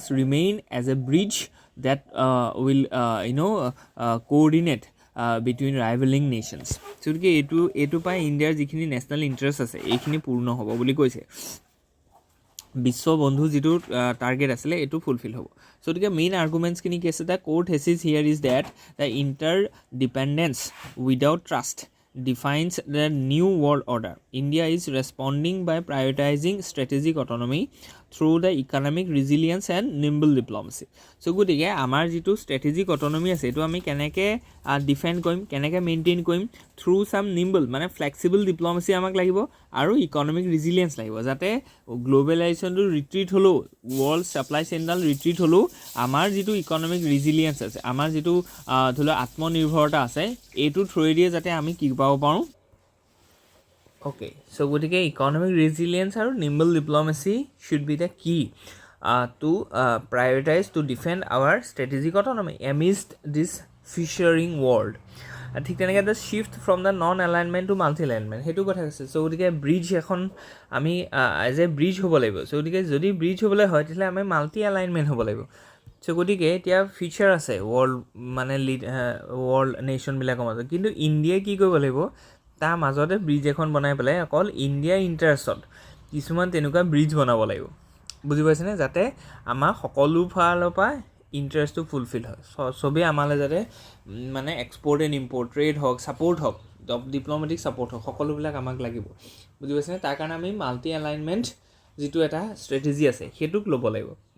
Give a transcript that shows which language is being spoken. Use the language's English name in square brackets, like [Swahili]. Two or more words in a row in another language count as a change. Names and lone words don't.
[English] remain as a bridge that will coordinate between rivaling nations [Assamese] গতিকে এইটো পাই ইণ্ডিয়াৰ যিখিনি [English] national interest [Assamese] আছে এইখিনি পূৰ্ণ হ'ব বুলি কৈছে বিশ্ব বন্ধু যিটো টাৰ্গেট আছিলে এইটো ফুলফিল হ'ব গতিকে মেইন আৰ্গুমেণ্টছখিনি কি আছে [English] the core thesis here is that the interdependence without trust defines the new world order. India is responding by prioritizing strategic autonomy through the economic resilience and nimble diplomacy. [Assamese] So গতিকে আমাৰ যিটো [English] strategic autonomy [Assamese] আছে এইটো আমি কেনেকৈ ডিফেণ্ড কৰিম কেনেকৈ মেইনটেইন কৰিম [English] through some nimble [Assamese] মানে [English] flexible diplomacy [Assamese] আমাক লাগিব আৰু [English] economic resilience [Assamese] লাগিব যাতে গ্ল'বেলাইজেশ্যনটো ৰিট্ৰিট হ'লেও ৱৰ্ল্ড ছাপ্লাই চেইনডাল ৰিট্ৰিট হ'লেও আমাৰ যিটো [English] economic resilience [Assamese] আছে আমাৰ যিটো ধৰি লওক আত্মনিৰ্ভৰতা আছে এইটো থ্ৰুৱেদিয়ে যাতে আমি কি পাব পাব পাৰোঁ [English] Okay, so গতিকে economic resilience আৰু nimble diplomacy should be the key to prioritize to defend our strategic autonomy amidst this featuring world. [Assamese] ঠিক তেনেকৈ [English] the shift from the non-alignment to multi-alignment [Assamese] সেইটো কথা কৈছে চ' গতিকে ব্ৰিজ এখন আমি [English] as a bridge [Assamese] হ'ব লাগিব চ' গতিকে যদি ব্ৰিজ হ'বলৈ হয় তেতিয়াহ'লে আমি [English] multi alignment [Assamese] হ'ব লাগিব চ' গতিকে এতিয়া ফিচাৰ আছে ৱৰ্ল্ড মানে ৱৰ্ল্ড নেশ্যনবিলাকৰ মাজত কিন্তু ইণ্ডিয়াই কি কৰিব লাগিব তাৰ মাজতে ব্ৰিজ এখন বনাই পেলাই অকল ইণ্ডিয়াৰ ইণ্টাৰেষ্টত কিছুমান তেনেকুৱা ব্ৰিজ বনাব লাগিব বুজি পাইছেনে যাতে আমাৰ সকলো ফালৰ পৰা ইণ্টাৰেষ্টটো ফুলফিল হয় চবেই আমালৈ যাতে মানে [English] export and import trade [Assamese] হওক ছাপৰ্ট হওক [English] diplomatic support [Assamese] হওক সকলোবিলাক আমাক লাগিব বুজি পাইছেনে তাৰ কাৰণে আমি [English] multi alignment [Assamese] যিটো এটা ষ্ট্ৰেটেজি আছে সেইটোক ল'ব লাগিব